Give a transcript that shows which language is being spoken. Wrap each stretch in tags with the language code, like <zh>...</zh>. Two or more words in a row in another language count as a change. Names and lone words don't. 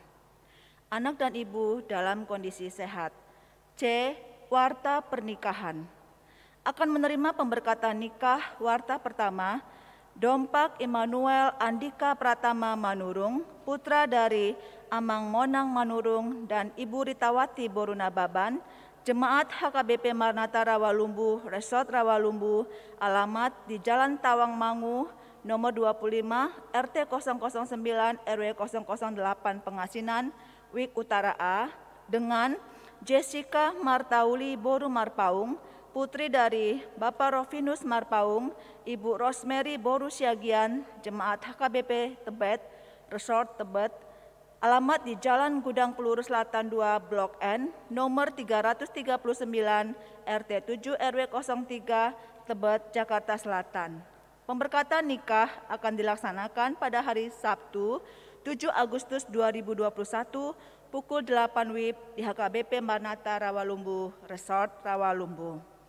<id>Anak dan ibu dalam kondisi sehat. C. Warta pernikahan. Akan menerima pemberkatan nikah warta pertama, Dompak Immanuel Andika Pratama Manurung, putra dari Amang Monang Manurung dan Ibu Ritawati Boruna Baban, Jemaat HKBP Maranatha Rawalumbu, Resort Rawalumbu, alamat di Jalan Tawang Mangu, nomor 25, RT 009, RW 008 Pengasinan, Wik Utara A, dengan Jessica Martauli Boru Marpaung, putri dari Bapak Rovinus Marpaung, Ibu Rosemary Boru Siagian, Jemaat HKBP Tebet, Resort Tebet, alamat di Jalan Gudang Peluru Selatan 2, Blok N, nomor 339, RT 7 RW 03, Tebet, Jakarta Selatan. Pemberkatan nikah akan dilaksanakan pada hari Sabtu, 7 Agustus 2021, pukul 8 WIB di HKBP Maranatha Rawalumbu, Resort Rawalumbu.</id>